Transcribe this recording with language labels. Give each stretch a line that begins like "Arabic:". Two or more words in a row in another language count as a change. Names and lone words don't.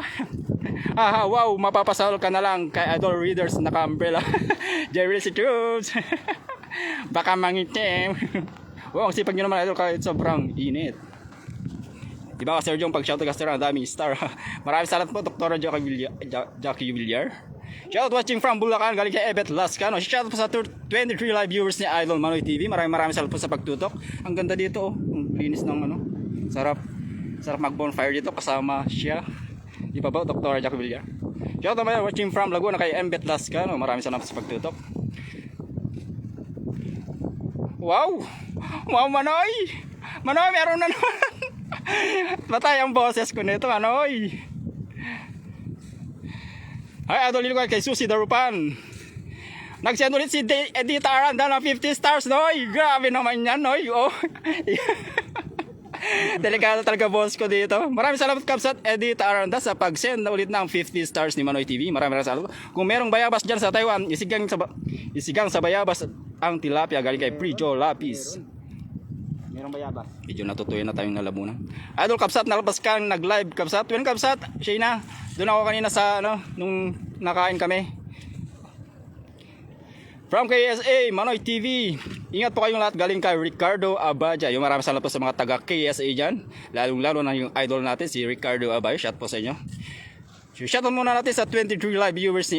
Filipino: Wow, mapapasal ka na lang kay Idol Readers naka-umbrella. Jerry si Cruz. Baka mangitim. Wow, ang sipag nyo naman, Idol, kahit sobrang init. Diba ka, Sergio, pag
English: shout to caster,
Filipino: ang daming star. Maraming salamat po, Dr. Jackie Villar.
English: Shout watching from
Filipino: Bulacan, galing kay Ebet Lascano. Shout po sa 23
English: live viewers
Filipino: ni Idol Manoy TV. Maraming salamat po sa pagtutok. Ang ganda dito, oh. Ang linis ng ano. Sarap mag-bonfire dito kasama siya. Di ba, Dr. Jackie Villar?
English: Shout out watching from
Filipino: Laguna kay Ebet Lascano. Maraming salamat sa pagtutok. Wow! Wow, Manoy! Manoy, meron na naman. Matay ang boses ko nito, Manoy. Ay, Idol Lilo kay Susie Darupan. Nag-send ulit si Edita Aranda ng 50 stars, Noy. Grabe naman yan, Noy. Oh. Delikado talaga boss ko dito. Maraming salamat, Kapsat Edita Aranda, sa pag-send na ulit ng 50 stars ni Manoy TV. Maraming salamat. Kung merong bayabas dyan sa Taiwan, isigang sa bayabas ang tilapia galing kay Prijo Lapis. Merong bayabas. Medyo natutuyo na tayong nalamunan. Idol Kapsat, nalabas kang nag-live, Kapsat. When Kapsat, Shayna, doon ako kanina sa nung nakain kami. From KSA, Manoy TV. Ingat po kayong lahat, galing kay Ricardo Abadja. Yung maraming salamat po sa mga taga KSA dyan. Lalong-lalo na yung idol natin, si Ricardo Abadja. Shout po sa inyo.
English: Shout out
Filipino: muna natin sa 23
English: live viewers
Filipino: ni...